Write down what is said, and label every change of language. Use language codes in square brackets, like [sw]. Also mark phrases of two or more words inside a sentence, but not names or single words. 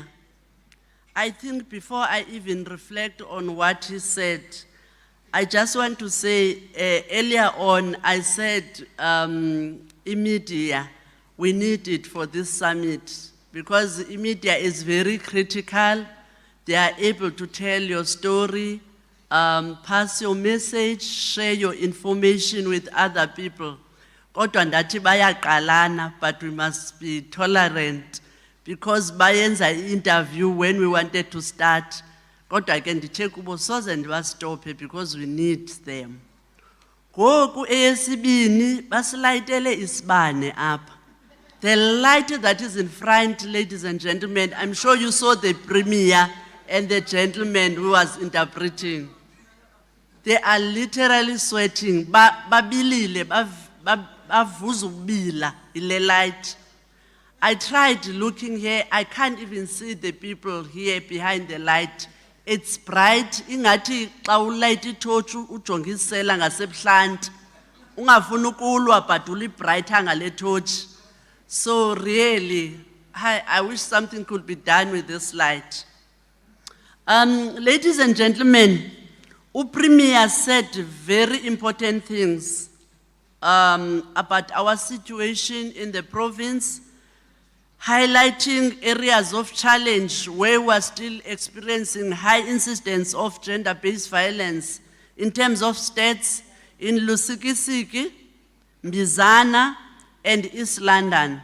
[en] I think before I even reflect on what he said, I just want to say, earlier on, I said media, we need it for this summit because media is very critical. They are able to tell your story, pass your message, share your information with other people. [xh] Kodwa ndathi bayaqalana, [en] but we must be tolerant because bayenza interview when we wanted to start. [xh] Kodwa ke ndithe kubo soze ndibastophe [en] because we need them. [xh] Ngoku eyesibini basilayitele isibane apha. [en] The light that is in front, ladies and gentlemen, I'm sure you saw the premier and the gentleman who was interpreting. They are literally sweating. [xh] Babilile, bavuzubila ile light. [en] I tried looking here, I can't even see the people here behind the light. It's bright, [xh] ingathi xa ulight torch ujongisela ngasebuhlanti. Ungafuna ukulwa but uli-bright ngale torch. [en] So really, I wish something could be done with this light. Ladies and gentlemen, Premier said very important things about our situation in the province, highlighting areas of challenge where we're still experiencing high incidence of gender-based violence in terms of stats in Lusikisiki, Mbizana, and East London.